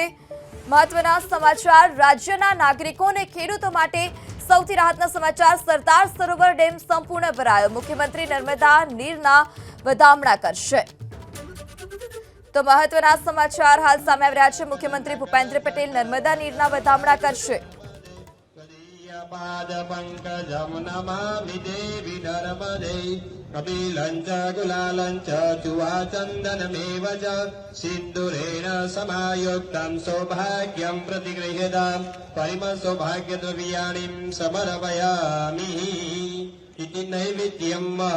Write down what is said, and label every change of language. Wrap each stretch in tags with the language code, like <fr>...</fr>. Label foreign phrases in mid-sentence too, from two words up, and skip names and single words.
<gu>મહત્વના સમાચાર રાજ્યના નાગરિકોને ખેડૂતો માટે સૌથી રાહતના સમાચાર। સરદાર સરોવર ડેમ સંપૂર્ણ ભરાયો। મુખ્યમંત્રી નર્મદા નીરના વધામણા કરશે। તો મહત્વના સમાચાર હાલ સામે આવી રહ્યા છે। મુખ્યમંત્રી ભૂપેન્દ્ર પટેલ નર્મદા નીરના વધામણા કરશે।</gu> <sa>कपिलञ्च गुलालञ्च चुवाचन्दनमेव च सिन्दूरेण समायुक्तं सौभाग्यं प्रतिगृह्यताम् परिमसौभाग्यद्रव्याणिं समर्पयामि इति नैवेद्यम्</sa>